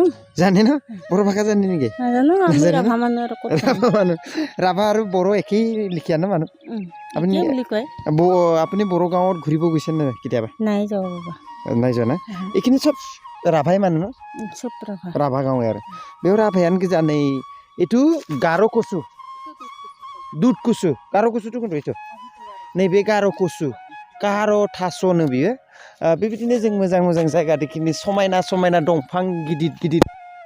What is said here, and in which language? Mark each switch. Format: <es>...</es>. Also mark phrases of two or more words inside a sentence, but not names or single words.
<as>জানে ন বড়ো ভাষা জানে নেকি নাজানো আমি নাজানে ন? ৰাভা মানুহ আৰু ক'ত জানো। ৰাভা মানুহ ৰাভা আৰু বড়ো একেই লিখিয়া ন মানুহ আপুনি একেই বুলি কয় আপুনি বড়ো গাঁৱত ঘূৰিব গৈছে নে কেতিয়াবা নাই যাব বাবা নাই যোৱা না এইখিনি চব ৰাভাই মানুহ ন চব ৰাভা ৰাভা গাঁৱে আৰু</as> <brx>বেयाव राभायानो गोजा नै এইটো गार' कचु दुध कचु गार' कचुथ' खिन्थु এইটো नैबे गार' कचु गार' थास'नो बियो बेबायदिनो जों मोजां मोजां जायगा देखिनि समायना समायना दंफां गिदिर गिदिर</brx>